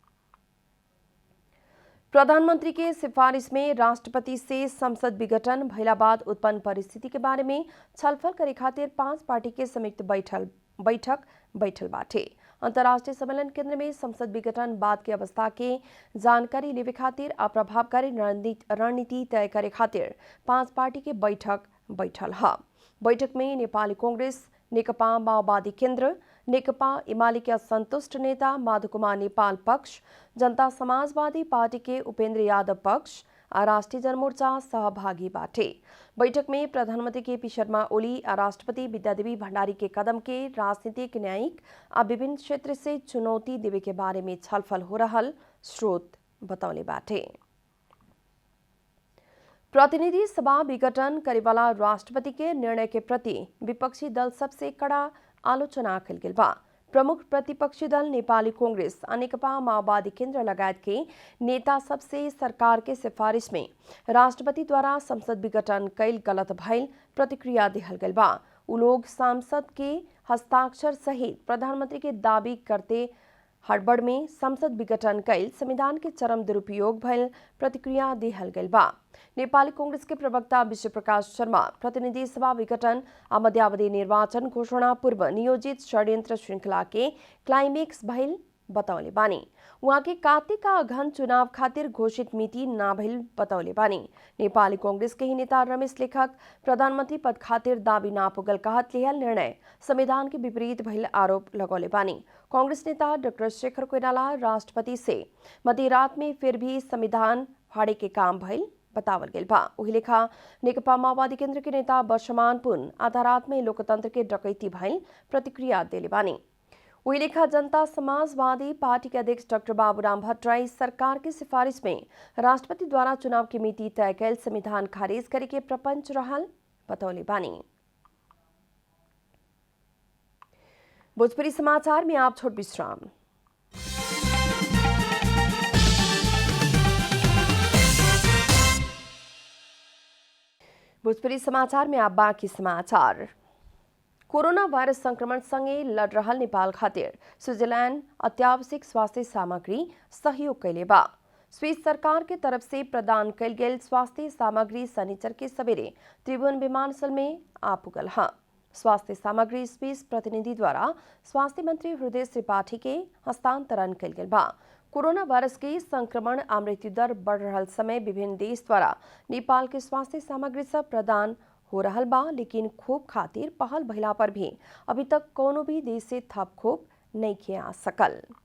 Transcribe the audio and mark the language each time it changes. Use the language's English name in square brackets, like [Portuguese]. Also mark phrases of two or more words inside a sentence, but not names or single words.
[Bhojpuri] प्रधानमंत्री के सिफारिश में राष्ट्रपति से संसद विघटन भइला बाद उत्पन्न परिस्थिति के बारे में छलफल करे खातिर 5 पार्टी के संयुक्त बैठक बैठल बाटे। अंतर्राष्ट्रीय सम्मेलन केंद्र में संसद विघटन बाद की अवस्था के जानकारी लेवे खातिर आ प्रभावकारी रणनीति तय करे खातिर 5 पार्टी के बैठक बैठल है। बैठक में नेपाली कांग्रेस, नेकपा माओवादी केन्द्र, नेकपा एमाले के असंतुष्ट नेता माधव कुमार नेपाल पक्ष, जनता समाजवादी पार्टी के उपेंद्र यादव पक्ष और राष्ट्रीय जनमोर्चा सहभागी बाटे। बैठक में प्रधानमंत्री केपी शर्मा ओली और राष्ट्रपति विद्यादेवी भंडारी के कदम के राजनीतिक, न्यायिक और विभिन्न क्षेत्र से चुनौती देवे के बारे में छलफल हो रहल स्रोत बतौले बाटे। प्रतिनिधि सभा विघटन करे वाला राष्ट्रपति के निर्णय के प्रति विपक्षी दल सबसे कड़ा आलोचना कइल गेल बा। प्रमुख प्रतिपक्षी दल नेपाली कांग्रेस, नेकपा माओवादी केन्द्र लगायत के नेता सबसे सरकार के सिफारिश में राष्ट्रपति द्वारा संसद विघटन कैल गलत भइल प्रतिक्रिया दिहल गेल बा। उ लोग सांसद के हस्ताक्षर सहित प्रधानमंत्री के दावी करते हड़बड़ में संसद विघटन कैल संविधान के चरम दुरुपयोग भइल प्रतिक्रिया दिहल गेल बा। नेपाली कांग्रेस के प्रवक्ता विश्व प्रकाश शर्मा प्रतिनिधि सभा विघटन आ मध्यावधि निर्वाचन घोषणा पूर्व नियोजित षड्यंत्र श्रृंखला के क्लाइमेक्स भइल बतौले बानी। वहाँ के कार्तिक आ अगहन चुनाव खातिर घोषित मिति ना भइल बतौले बानी। नेपाली कांग्रेस के ही नेता रमेश लेखक प्रधानमंत्री पद खातिर दावी ना पुगल कहत लिहल निर्णय संविधान के विपरीत भइल आरोप लगौले बानी। कांग्रेस नेता डॉक्टर शेखर कोइराला राष्ट्रपति से मध्यरात में फिर भी संविधान फाड़े के काम भइल बतावल गेल बा। वही लेखा नेकपा माओवादी केन्द्र के नेता वर्षमान पुन आधा रात में लोकतंत्र के डकैती भइल प्रतिक्रिया देले बानी। वही लेखा जनता समाजवादी पार्टी के अध्यक्ष डॉक्टर बाबूराम भट्टराई सरकार की सिफारिश में राष्ट्रपति द्वारा चुनाव की मिति तय कैल संविधान खारिज करे के प्रपंच रहल बतौले बानी। भोजपुरी समाचार में आप छोट विश्राम। भोजपुरी समाचार में आप बाँकी समाचार। कोरोना भाइरस संक्रमणसँगै लड रहल नेपाल खातिर स्विट्जरलैंड अत्यावश्यक स्वास्थ्य सामग्री सहयोग कैले बा। स्विस सरकार के तरफ से प्रदान कैल गेल स्वास्थ्य सामग्री शनिचर के सवेरे त्रिभुवन विमानस्थल में आ पुगल है। स्वास्थ्य सामग्री स्विस प्रतिनिधि द्वारा स्वास्थ्य मंत्री हृदय त्रिपाठी के हस्तांतरण कैल गेल बा। कोरोना वायरस के संक्रमण आ मृत्यु दर बढ़ रहल समय विभिन्न देश द्वारा नेपाल के स्वास्थ्य सामग्री सब प्रदान हो रहल बा, लेकिन खोप खातिर पहल भइला पर भी अभी तक कोनो भी देश से थप खोप नहीं किए आ सकल।